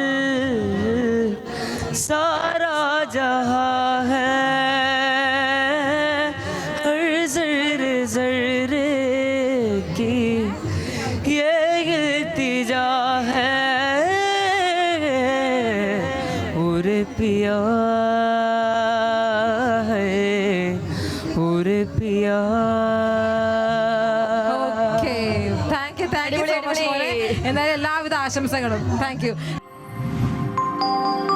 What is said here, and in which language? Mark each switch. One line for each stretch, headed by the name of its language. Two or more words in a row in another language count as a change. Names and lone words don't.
Hindi: सारा जहां है, हर ज़र्रे ज़र्रे की ये इल्तिजा है, और पिया है, और पिया.
English: okay, thank you so much.
Malayalam: എന്തായാലും എല്ലാവിധ ആശംസകളും.
English: thank you.